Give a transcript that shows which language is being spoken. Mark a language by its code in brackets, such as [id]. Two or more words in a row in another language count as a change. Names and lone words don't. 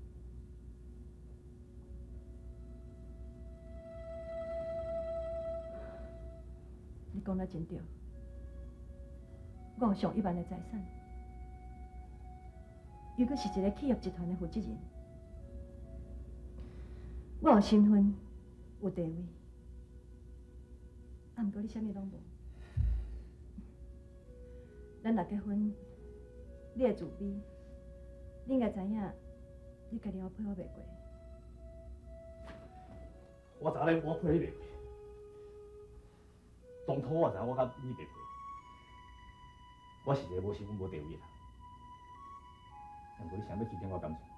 [nan] 你讲得真对，我有上1万的财产，又阁是一个企业集团的负责人，我有身份，有地位，啊，毋过你啥物拢无。咱若结婚，你会自卑，你应该知影，你家己我配合袂过。我知影我配你袂过，当初我知影我甲你袂过，我是一个无身份无地位的人，但过你想要欺骗我感情？